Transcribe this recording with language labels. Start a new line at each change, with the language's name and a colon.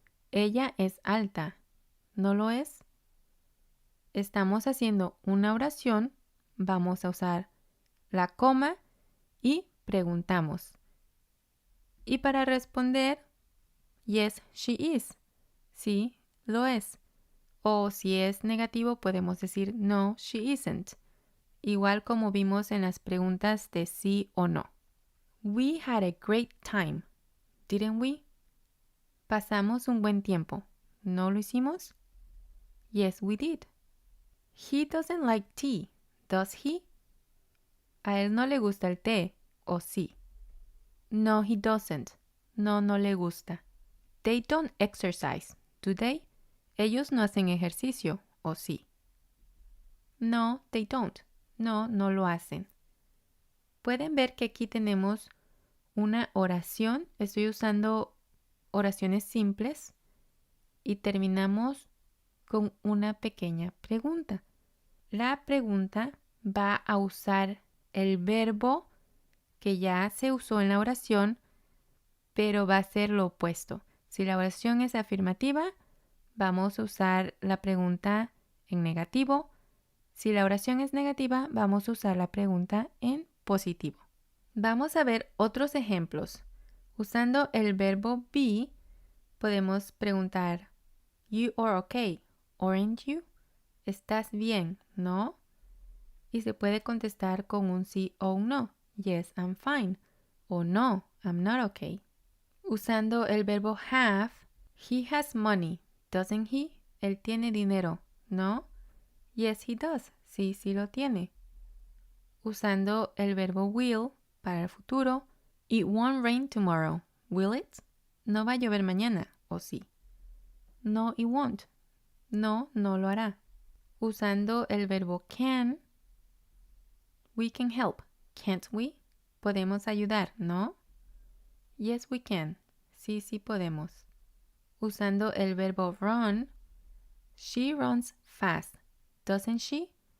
Spanish: Ella es alta, ¿no lo es? Estamos haciendo una oración, vamos a usar la coma y preguntamos. Y para responder,
English: yes, she is.
Spanish: Sí, lo es. O si es negativo, podemos decir
English: no, she isn't.
Spanish: Igual como vimos en las preguntas de sí o no.
English: We had a great time, didn't we?
Spanish: Pasamos un buen tiempo, ¿no lo hicimos?
English: Yes, we did. He doesn't like tea, does he?
Spanish: A él no le gusta el té, ¿o sí?
English: No, he doesn't.
Spanish: No, no le gusta.
English: They don't exercise, do they?
Spanish: Ellos no hacen ejercicio, ¿o sí?
English: No, they don't.
Spanish: No, no lo hacen. Pueden ver que aquí tenemos una oración. Estoy usando oraciones simples y terminamos con una pequeña pregunta. La pregunta va a usar el verbo que ya se usó en la oración, pero va a ser lo opuesto. Si la oración es afirmativa, vamos a usar la pregunta en negativo. Si la oración es negativa, vamos a usar la pregunta en positivo. Vamos a ver otros ejemplos. Usando el verbo be, podemos preguntar,
English: you are okay, aren't you?
Spanish: ¿Estás bien, no? Y se puede contestar con un sí o un no.
English: Yes, I'm fine. O no, I'm not okay.
Spanish: Usando el verbo
English: have, he has money, doesn't he?
Spanish: Él tiene dinero, ¿no?
English: Yes, he does.
Spanish: Sí, sí lo tiene. Usando el verbo will para el futuro,
English: it won't rain tomorrow, will it?
Spanish: No va a llover mañana, ¿o sí?
English: No, it won't.
Spanish: No, no lo hará. Usando el verbo can,
English: we can help, can't we?
Spanish: Podemos ayudar, ¿no?
English: Yes, we can.
Spanish: Sí, sí podemos. Usando el verbo run,
English: she runs fast, doesn't she?